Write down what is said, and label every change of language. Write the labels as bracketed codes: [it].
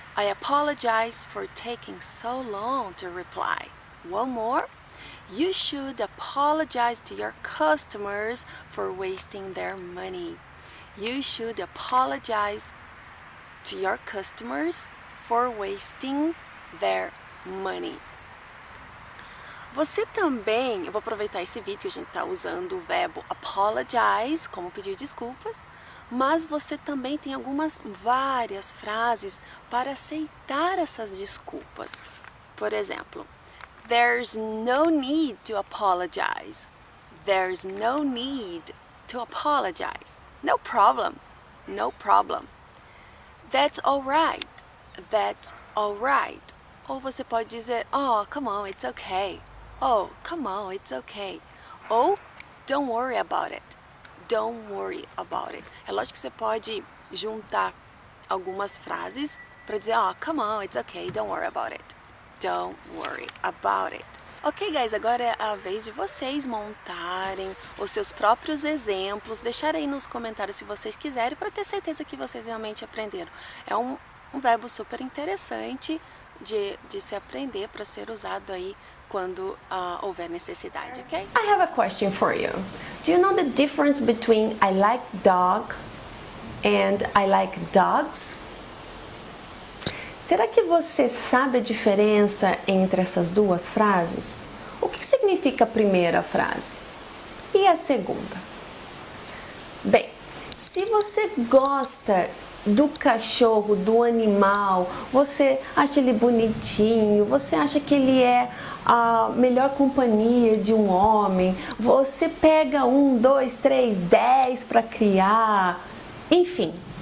[en] I apologize for taking so long to reply. One more. You should apologize to your customers for wasting their money. You should apologize to your customers for wasting their money. [pt] Você também, eu vou aproveitar esse vídeo que a gente está usando o verbo apologize, como pedir desculpas, mas você também tem várias frases para aceitar essas desculpas. Por exemplo, [en] there's no need to apologize. There's no need to apologize. No problem. No problem. That's alright. That's alright. [pt] Ou você pode dizer, [en] oh, come on, it's okay. Oh, come on, it's okay. Ou, don't worry about it. Don't worry about it. [pt] É lógico que você pode juntar algumas frases para dizer, [en] oh, come on, it's okay, don't worry about it. Don't worry about it. Ok, guys, [pt] agora é a vez de vocês montarem os seus próprios exemplos, deixarem aí nos comentários se vocês quiserem, para ter certeza que vocês realmente aprenderam. É um verbo super interessante de se aprender para ser usado aí quando houver necessidade, ok? [en] I have a question for you. Do you know the difference between I like dog and I like dogs? [pt] Será que você sabe a diferença entre essas duas frases? O que significa a primeira frase? E a segunda? Bem, se você gosta do cachorro, do animal, você acha ele bonitinho, você acha que ele é a melhor companhia de um homem, você pega 1, 2, 3, 10 para criar, enfim.